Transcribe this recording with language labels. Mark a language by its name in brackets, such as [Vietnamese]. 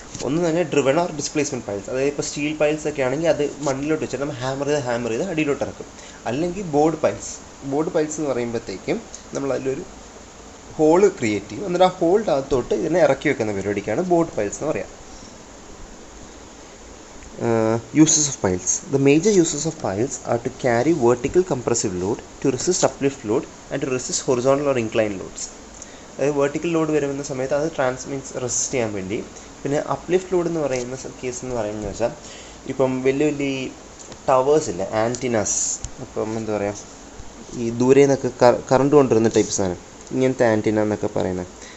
[Malayalam] ഒന്ന് തന്നെ driven or displacement piles, അതായത് ഇപ്പോൾ സ്റ്റീൽ പൈൽസ് ഒക്കെ ആണെങ്കിൽ അത് മണ്ണിലോട്ട് വെച്ചിട്ട് നമ്മൾ ഹാമർ ചെയ്ത് അടിയിലോട്ട് ഇറക്കും. അല്ലെങ്കിൽ ബോർഡ് പൈൽസ് എന്ന് പറയുമ്പോഴത്തേക്കും നമ്മൾ അതിലൊരു ഹോള് ക്രിയേറ്റ് ചെയ്യും, എന്നിട്ട് ആ ഹോളിൻ്റെ അകത്തോട്ട് ഇതിനെ ഇറക്കി വെക്കുന്ന പരിപാടിക്കാണ് ബോർഡ് പൈൽസ് എന്ന് പറയാം. [English] Uses of piles. The major uses of piles are to carry vertical compressive load, to resist uplift load and to resist horizontal or inclined loads. [Malayalam] അതായത് വെർട്ടിക്കൽ ലോഡ് വരുന്ന സമയത്ത് അത് റെസിസ്റ്റ് ചെയ്യാൻ വേണ്ടി. പിന്നെ അപ്ലിഫ്റ്റ് ലോഡ് എന്ന് പറയുന്ന കേസ് എന്ന് പറയുന്നത് വെച്ചാൽ ഇപ്പം വലിയ ടവേഴ്സ് ഇല്ല, ആൻറ്റിനാസ്, ഇപ്പം എന്താ പറയുക, ഈ ദൂരെ നിന്നൊക്കെ കറണ്ട് കൊണ്ടുവരുന്ന ടൈപ്പ് സാധനം, ഇങ്ങനത്തെ ആൻറ്റിന എന്നൊക്കെ പറയുന്നത്.